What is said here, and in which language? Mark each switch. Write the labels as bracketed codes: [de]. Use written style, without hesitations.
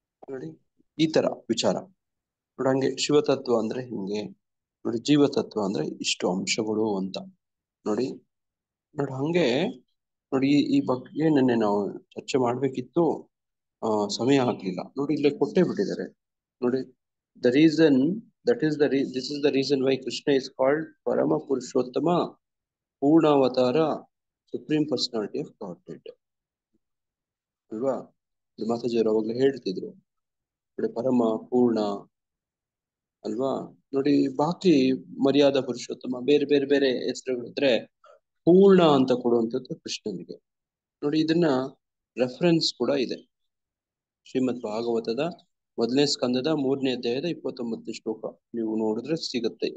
[kn] ನೋಡಿ ಈ ತರ ವಿಚಾರ. ನೋಡಿ ಹಂಗೆ ಶಿವತತ್ವ ಅಂದ್ರೆ ಹಿಂಗೆ, ನೋಡಿ ಜೀವತತ್ವ ಅಂದ್ರೆ ಇಷ್ಟು ಅಂಶಗಳು ಅಂತ. ನೋಡಿ ಹಂಗೆ ನೋಡಿ ಈ ಬಗ್ಗೆ ನೆನ್ನೆ ನಾವು ಚರ್ಚೆ ಮಾಡ್ಬೇಕಿತ್ತು, ಸಮಯ ಆಗ್ಲಿಲ್ಲ. ನೋಡಿ ಇಲ್ಲೇ ಕೊಟ್ಟೇ ಬಿಟ್ಟಿದ್ದಾರೆ. [en] ನೋಡಿ this is the reason why Krishna is called Parama Purushottama, Purnavatara, Supreme Personality of Godhead. [kn] ಅಲ್ವಾ? ಮಾತಾಜಿಯವರು ಅವಾಗಲೇ ಹೇಳ್ತಿದ್ರು ನೋಡಿ ಪರಮ ಪೂರ್ಣ ಅಲ್ವಾ? ನೋಡಿ ಬಾಕಿ ಮರ್ಯಾದಾ ಪುರುಷೋತ್ತಮ ಬೇರೆ ಬೇರೆ ಬೇರೆ ಹೆಸರುಗಳಿದ್ರೆ ಪೂರ್ಣ ಅಂತ ಕೊಡುವಂಥದ್ದು ಕೃಷ್ಣನಿಗೆ. ನೋಡಿ ಇದನ್ನ ರೆಫರೆನ್ಸ್ ಕೂಡ ಇದೆ. ಶ್ರೀಮದ್ ಭಾಗವತದ 1ನೇ ಸ್ಕಂದದ 3ನೇ ಅಧ್ಯಾಯದ 29ನೇ ಶ್ಲೋಕ ನೀವು ನೋಡಿದ್ರೆ ಸಿಗುತ್ತೆ.